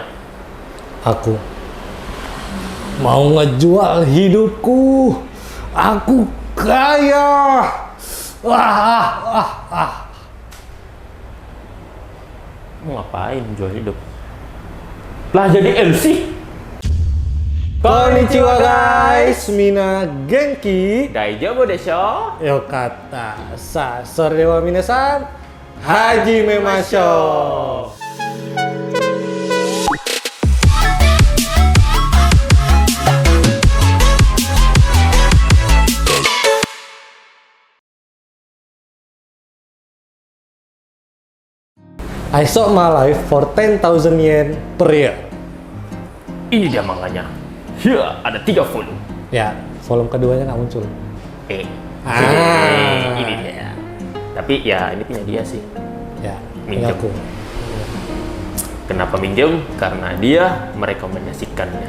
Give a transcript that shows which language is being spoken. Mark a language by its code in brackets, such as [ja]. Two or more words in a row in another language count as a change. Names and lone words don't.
[id] Aku mau ngejual hidupku. Aku kaya. Mau ngapain jual hidup? Lah jadi MC? [ja] こんにちは guys、皆元気. 大丈夫でしょ? よかったさ それは 皆さん、始めましょう. [en] I sold my life for 10,000 yen per year. [id] Ini dia manganya. Ya, ada 3 volume. Ya, volume keduanya nggak muncul. Ini dia. Tapi ya ini punya dia sih. Ya, Minjem. punya aku. Kenapa minjem? Karena dia merekomendasikannya.